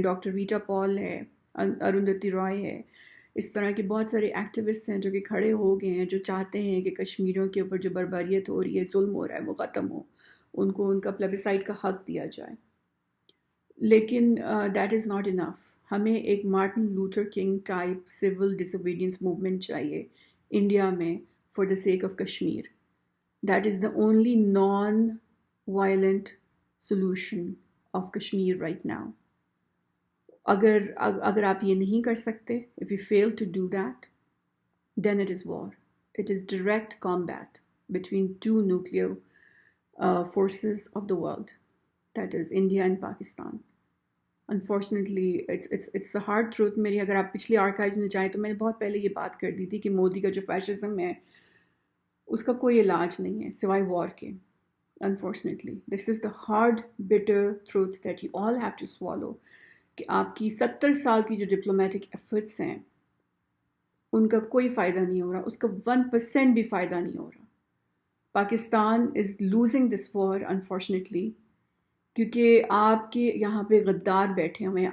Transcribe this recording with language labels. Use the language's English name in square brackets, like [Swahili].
[Urdu] Doctor Vita پال ہے، اروندھتی رائے ہے، اس طرح کے بہت سارے ایکٹیوسٹ ہیں جو کہ کھڑے ہو گئے ہیں، جو چاہتے ہیں کہ کشمیریوں کے اوپر جو بربریت ہو رہی ہے، ظلم ہو رہا ہے، وہ ختم ہو، ان کو ان کا پلیبیسائٹ کا حق دیا جائے. لیکن [English] That is not enough. [Urdu] ہمیں ایک Martin Luther king type civil ڈس اوبیڈینس موومنٹ چاہیے انڈیا میں [English] For the sake of Kashmir. That is the only non-violent solution of Kashmir right now. [Urdu] اگر آپ یہ نہیں کر سکتے, [English] if you fail to do that, then it is war. It is direct combat between two nuclear forces of the world. That is India and Pakistan. Unfortunately, it's the hard truth. [Urdu] میری اگر آپ پچھلی archive میں جائیں تو میں نے بہت پہلے یہ بات کر دی تھی کہ مودی کا جو فیشزم ہے اس کا کوئی علاج نہیں ہے سوائے وار کے. [English] Unfortunately, this is the hard, bitter truth that you all have to swallow. [Urdu] کہ آپ کی 70 سال کی جو ڈپلومیٹک ایفرٹس ہیں ان کا کوئی فائدہ نہیں ہو رہا، اس کا 1% بھی فائدہ نہیں ہو رہا. [English] Pakistan is losing this war unfortunately, [Urdu] کیونکہ آپ کے یہاں پہ غدار بیٹھے ہوئے ہیں.